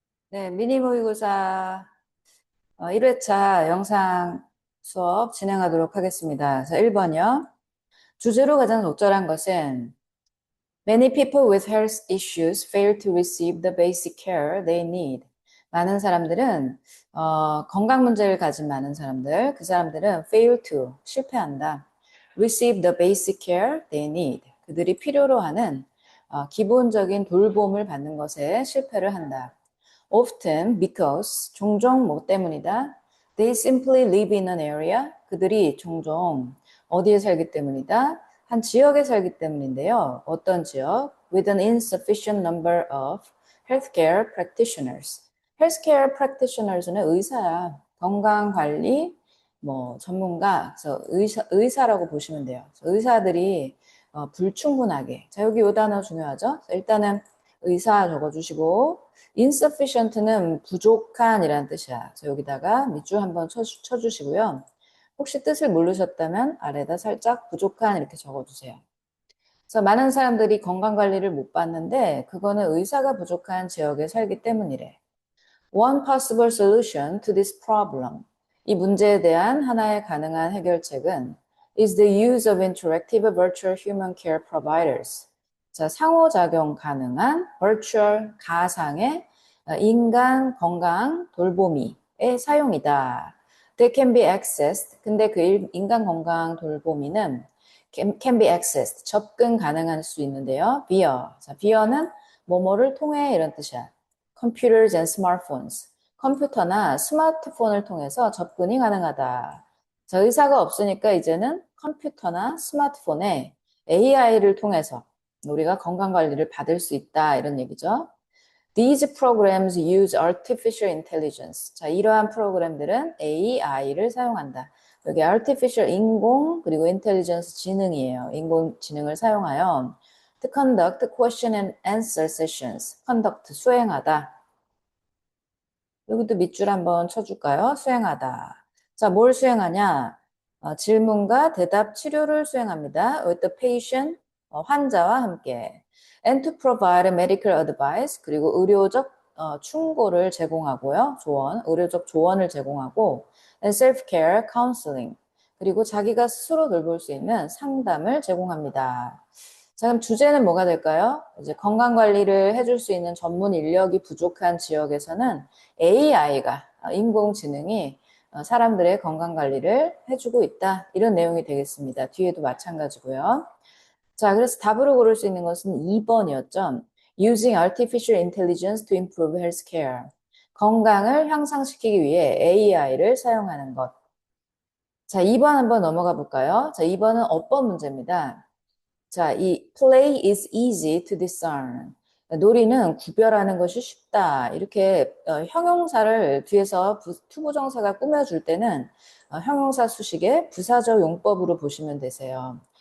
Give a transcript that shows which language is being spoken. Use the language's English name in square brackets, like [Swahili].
[Korean] 네, 미니 모의고사 1회차 영상 수업 진행하도록 하겠습니다. 자, 1번이요. 주제로 가장 적절한 것은 [English] Many people with health issues fail to receive the basic care they need. [Korean] 많은 사람들은 건강 문제를 가진 많은 사람들, 그 사람들은 [English] fail to, [Korean] 실패한다. [English] receive the basic care they need. [Korean] 그들이 필요로 하는 기본적인 돌봄을 받는 것에 실패를 한다. [English] Often because, [Korean] 종종 뭐 때문이다. [English] They simply live in an area. [Korean] 그들이 종종 어디에 살기 때문이다. 한 지역에 살기 때문인데요. 어떤 지역? [English] With an insufficient number of healthcare practitioners. [Korean] healthcare practitioners는 의사야. 건강관리 뭐 전문가, 그래서 의사라고 보시면 돼요. 의사들이 불충분하게. 자, 여기 요 단어 중요하죠? 일단은 의사 적어주시고 insufficient는 부족한이라는 뜻이야. 그래서 여기다가 밑줄 한번 쳐주시고요. 혹시 뜻을 모르셨다면 아래다 살짝 부족한 이렇게 적어주세요. 그래서 많은 사람들이 건강관리를 못 받는데 그거는 의사가 부족한 지역에 살기 때문이래. [English] One possible solution to this problem. [Korean] 이 문제에 대한 하나의 가능한 해결책은 [English] is the use of interactive virtual human care providers. [Korean] 자, 상호작용 가능한 virtual 가상의 인간 건강 돌보미의 사용이다. [English] They can be accessed. [Korean] 근데 그 인간 건강 돌보미는 [English] can be accessed. [Korean] 접근 가능할 수 있는데요. [English] via. [Korean] 자, via는 뭐뭐를 통해 이런 뜻이야. [English] computers and smartphones. [Korean] 컴퓨터나 스마트폰을 통해서 접근이 가능하다. 자, 의사가 없으니까 이제는 컴퓨터나 스마트폰에 AI를 통해서 우리가 건강관리를 받을 수 있다. 이런 얘기죠. [English] These programs use artificial intelligence. [Korean] 자, 이러한 프로그램들은 AI를 사용한다. 여기 artificial 인공 그리고 intelligence 지능이에요. 인공지능을 사용하여 [English] to conduct question and answer sessions. [Korean] conduct 수행하다. 여기도 밑줄 한번 쳐줄까요? 수행하다. 자, 뭘 수행하냐? 질문과 대답 치료를 수행합니다. [English] with the patient, [Korean] 환자와 함께. [English] and to provide medical advice, [Korean] 그리고 의료적 충고를 제공하고요. 조언, 의료적 조언을 제공하고 [English] and self-care counseling, [Korean] 그리고 자기가 스스로 돌볼 수 있는 상담을 제공합니다. 자, 그럼 주제는 뭐가 될까요? 이제 건강관리를 해줄 수 있는 전문 인력이 부족한 지역에서는 AI가, 인공지능이 사람들의 건강관리를 해주고 있다. 이런 내용이 되겠습니다. 뒤에도 마찬가지고요. 자, 그래서 답으로 고를 수 있는 것은 2번이었죠. [English] Using artificial intelligence to improve healthcare. [Korean] 건강을 향상시키기 위해 AI를 사용하는 것. 자, 2번 한번 넘어가 볼까요? 자, 2번은 어법 문제입니다. 자, 이 [English] play is easy to discern. [Korean] 놀이는 구별하는 것이 쉽다. 이렇게 형용사를 뒤에서 투부정사가 꾸며줄 때는 형용사 수식의 부사적 용법으로 보시면 되세요.